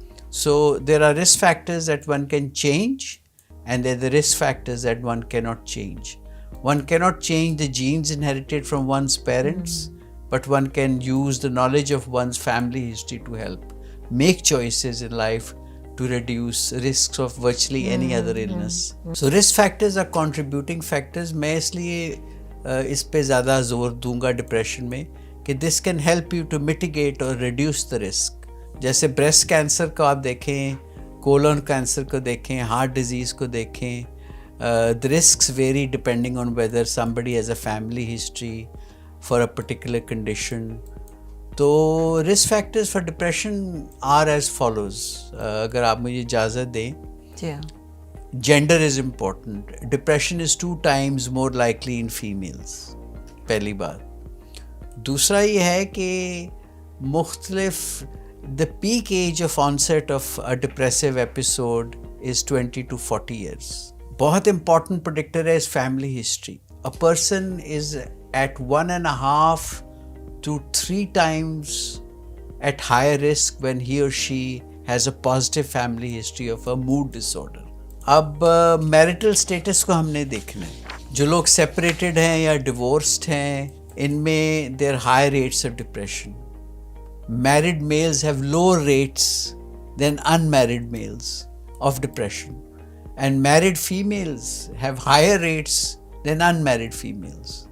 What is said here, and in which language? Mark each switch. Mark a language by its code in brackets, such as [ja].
[en] So there are risk factors that one can change, and there are the risk factors that one cannot change. One cannot change the genes inherited from one's parents, but one can use the knowledge of one's family history to help make choices in life to reduce risks of virtually any other illness. So risk factors are contributing factors. [ur] میں اس لیے اس پہ زیادہ زور دوں گا depression میں کہ [en] this can help you to mitigate or reduce the risk. [ur] جیسے breast cancer کو آپ دیکھیں, کولون کینسر کو دیکھیں, [en] Heart disease کو دیکھیں, the risks vary depending on whether somebody has a family history for a particular condition. تو risk factors for depression are as follows. [ur] اگر آپ مجھے اجازت دیں, [en] gender is important. Depression is 2 times more likely in females. [ur] پہلی بات. دوسرا یہ ہے کہ مختلف [en] the peak age of onset of a depressive episode is 20 to 40 years. [ur] بہت [en] important predictor [ur] ہے [en] is family history. A person is at 1.5 to 3 times at higher risk when he or she has a positive family history of a mood disorder. [ur] اب marital status کو ہم نے دیکھنا ہے. جو لوگ separated ہیں یا divorced ہیں, ان میں [en] there are high rates of depression. Married males have lower rates than unmarried males of depression, and married females have higher rates than unmarried females.